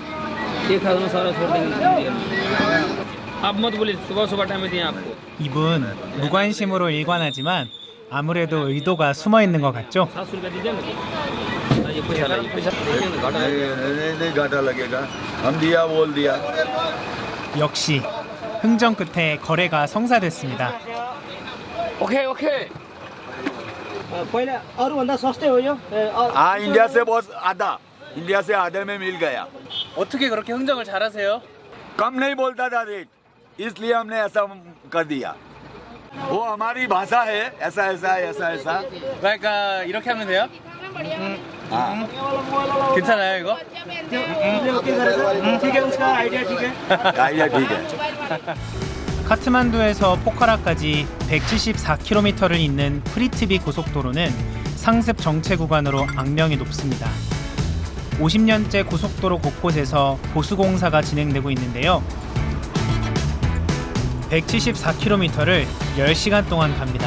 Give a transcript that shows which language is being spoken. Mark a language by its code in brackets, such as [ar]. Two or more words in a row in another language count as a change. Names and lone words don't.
[ko] 이분 무관심으로 일관하지만 아무래도 의도가 숨어 있는 것 같죠? 역시 흥정 끝에 거래가 성사됐습니다. [ne] ओके पहिला अरूभन्दा सस्तै हो यो [hi] इंडिया से बहुत आधा इंडिया से आधे में मिल गया। [ko] 어떻게 그렇게 흥정을 잘하세요? [hi] कम नहीं बोलता था रेट, इसलिए हमने ऐसा कर दिया। वो हमारी भाषा है, ऐसा ऐसा ऐसा ऐसा। [ko] 그러니까 이렇게 하면 돼요? [hi] हाँ [ko] 괜찮아요 이거? [hi] ठीक है उसका आइडिया ठीक है आइडिया ठीक है। [ko] 카트만두에서 포카라까지 174km를 잇는 프리티비 고속도로는 상습 정체 구간으로 악명이 높습니다. 50년째 고속도로 곳곳에서 보수공사가 진행되고 있는데요. 174km를 10시간 동안 갑니다.